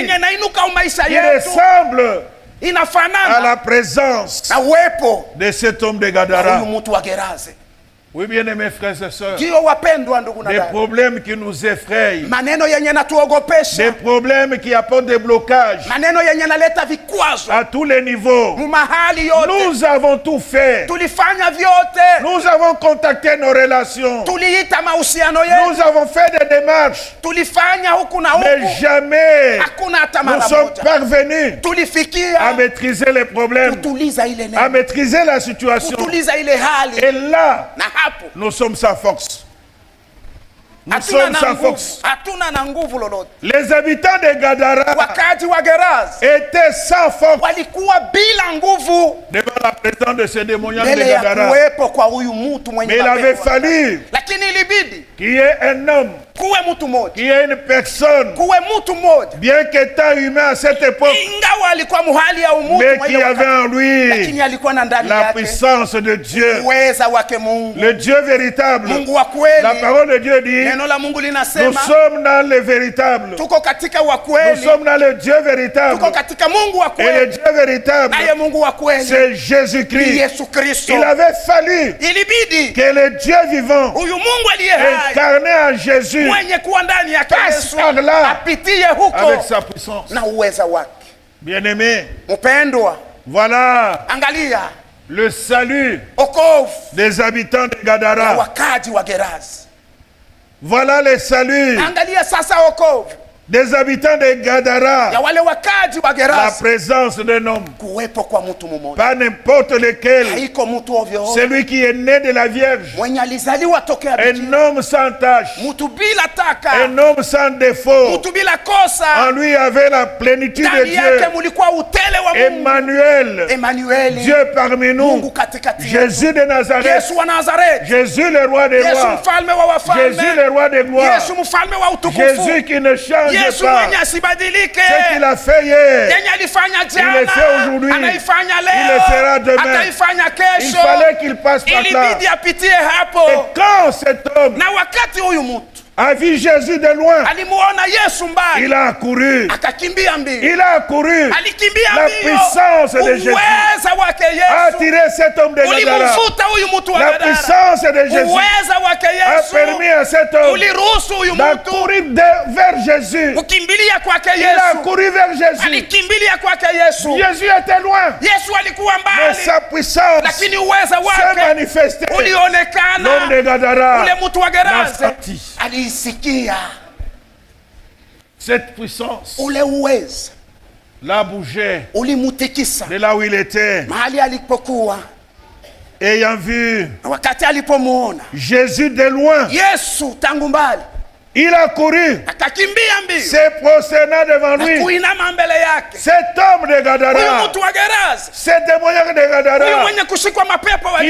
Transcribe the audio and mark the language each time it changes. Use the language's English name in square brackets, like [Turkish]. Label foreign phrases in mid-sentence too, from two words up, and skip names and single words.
[Swahili] yenye nainuka maisha [French] qui [Swahili] yetu, [French] ressemblent à [Swahili] inafanana [French] la présence [Swahili] na uwepo [French] de cet homme de [Swahili] wa Gadara. huyu mtu wa Gerasi. [French] Oui, bien-aimés frères et sœurs, [Swahili] Ndio wapendwa ndugu na [French] des [Swahili] dada, [French] problèmes qui nous effrayent, [Swahili] maneno yenye [French] des [Swahili] natuogopesha, [French] problèmes qui apportent des blocages [Swahili] maneno yenye naleta vikwazo [French] à tous les niveaux. [Swahili] mumahali yote. [French] Nous avons tout fait. [Swahili] Tulifanya vyote, [French] Nous avons contacté nos relations. [Swahili] tuliita mahusiano yetu, [French] Nous avons fait des démarches. [Swahili] tulifanya huku na [French] Mais [Swahili] huku, [French] jamais [Swahili] hakuna hata [French] nous [Swahili] mara [French] sommes [Swahili] moja [French] parvenus à [Swahili] tulifikia [French] maîtriser les problèmes, [Swahili] kutuliza ile [French] à [Swahili] neno, [French] maîtriser la situation. [Swahili] kutuliza ile hali, [French] Et là, [Swahili] na hapo [French] nous sommes sans force. Nous [Swahili] hatuna [French] sommes [Swahili] na [French] sans [Swahili] nguvu, [French] force. [Swahili] hatuna na nguvu lolote. [French] Les habitants de Gadara [Swahili] Wakati wa Gerasi [French] étaient sans force [Swahili] walikuwa bila nguvu [French] devant la présence de ces démoniaques de [Swahili] mbele ya [French] Gadara. [Swahili] kuwepo kwa huyu mtu mwenye [French] Mais il avait [Swahili] mapepo. [French] fallu [Swahili] Lakini ilibidi [French] qu'il y ait un homme, [Swahili] kuwe mtu mmoja, [French] qu'il y ait une personne, [Swahili] kuwe mtu mmoja, [French] bien qu'étant humain à cette époque, [Swahili] ingawa alikuwa muhali ya umutu [French] mais [Swahili] mwenye [French] qui avait [Swahili] wakati, [French] en lui [Swahili] lakini alikuwa na ndani [French] la [Swahili] yake [French] puissance de Dieu, [Swahili] uweza wake Mungu, [French] le Dieu véritable. [Swahili] Mungu wa [French] La [Swahili] kweli. [French] parole de Dieu dit, [Swahili] Neno la Mungu [French] nous [Swahili] linasema [French] sommes dans le véritable. [Swahili] tuko katika wa [French] Nous [Swahili] kweli, [French] sommes dans le Dieu véritable. [Swahili] tuko katika Mungu wa [French] Et le [Swahili] kweli, [French] Dieu véritable, [Swahili] naye Mungu wa kweli [French] c'est [Swahili] ni [French] Jésus-Christ. [Swahili] Yesu Kristo. [French] Il avait fallu [Swahili] Ilibidi [French] que le Dieu vivant, [Swahili] huyu Mungu aliye hai [French] incarné en Jésus, [Swahili] mwenye kuwa ndani yake [French] passe [Swahili] Yesu [French] par là [Swahili] apitie huko [French] avec sa puissance. [Swahili] na uweza wake. [French] Bien-aimés, [Swahili] Mpendwa, [French] voilà [Swahili] angalia [French] le salut [Swahili] okovu [French] des habitants de [Swahili] na [French] Gadara. [Swahili] wakaji wa Gerasi. [French] Voilà le salut [Swahili] Angalia sasa okovu [French] des habitants de Gadara, [Swahili] ya wale wakaji wa [French] la [Swahili] Gerasi, [French] présence d'un homme, [Swahili] kuwepo kwa mtu mmoja, [French] pas n'importe lequel, [Swahili] haiko mtu ovyo ovyo, [French] celui qui est né de la Vierge, [Swahili] mwenye alizaliwa tokea [French] un [Swahili] bikira, [French] homme sans tache, [Swahili] mtu bila taka, [French] un homme sans défaut. [Swahili] mtu bila kosa. [French] En lui avait la plénitude de [Swahili] Ndani yake [French] Dieu. [Swahili] mulikuwa utele wa Mungu. [French] Emmanuel, [Swahili] Emanueli, [French] Dieu parmi nous, [Swahili] Mungu katikati yetu. [French] Jésus de Nazareth, [Swahili] Yesu wa Nazareti, [French] Jésus le roi des [Swahili] Yesu [French] rois, [Swahili] mfalme wa wafalme, [French] Jésus le roi des gloires, [Swahili] Yesu mfalme wa utukufu, [French] Jésus qui ne change [Swahili] Yesu [French] pas. [Swahili] mwenye asibadilike, [French] Ce qu'il a fait hier, [Swahili] yenye alifanya [French] il le fait [Swahili] jana, [French] aujourd'hui, [Swahili] anaifanya [French] il le fera [Swahili] leo, [French] demain. [Swahili] ataifanya [French] il [Swahili] kesho. [French] fallait qu'il passe par là. [Swahili] Ilibidi apitie hapo. [French] Et quand cet homme [Swahili] Na wakati huyu mtu [French] a vu Jésus de loin, [Swahili] alimuona Yesu mbali, [French] il a accouru. [Swahili] akakimbia mbio, [French] Il a accouru. [Swahili] alikimbia [French] La [Swahili] mbio. [French] puissance de Jésus [Swahili] Uweza wake [French] a [Swahili] Yesu [French] attiré cet homme de Gadara. [Swahili] ulimvuta huyu mtu wa [French] La [Swahili] Gadara. [French] puissance de Jésus [Swahili] Uweza wake [French] a [Swahili] Yesu [French] permis à cet homme [Swahili] uliruhusu huyu mtu [French] d'accourir vers Jésus. [Swahili] kukimbilia kwake [French] Il a [Swahili] Yesu, [French] accouru vers Jésus. [Swahili] alikimbilia kwake Yesu. [French] Jésus était loin, [Swahili] Yesu alikuwa [French] mais [Swahili] mbali, [French] sa puissance [Swahili] lakini uweza [French] s'est [Swahili] wake [French] manifestée. L'homme [Swahili] ulionekana. [French] de Gadara [Swahili] Ule mtu wa [French] l'a [Swahili] Gerasi [French] senti. [Swahili] aliisikia [French] Cette puissance [Swahili] ule uweza, [French] l'a bougé [Swahili] ulimutikisa [French] de là où il était. [Swahili] mahali alipokuwa. [French] Ayant vu [Swahili] Na wakati alipomuona [French] Jésus de loin, [Swahili] Yesu tangu mbali, [French] il a couru, [Swahili] akakimbia mbio [French] se prosternant devant [Swahili] na [French] lui. [Swahili] kuinama mbele yake. [French] Cet homme de [Swahili] Huyu [French] Gadara, [Swahili] mtu wa Gerasi, [French] cet démoniaque de [Swahili] huyu [French] Gadara, [Swahili] mwenye kushikwa mapepo wa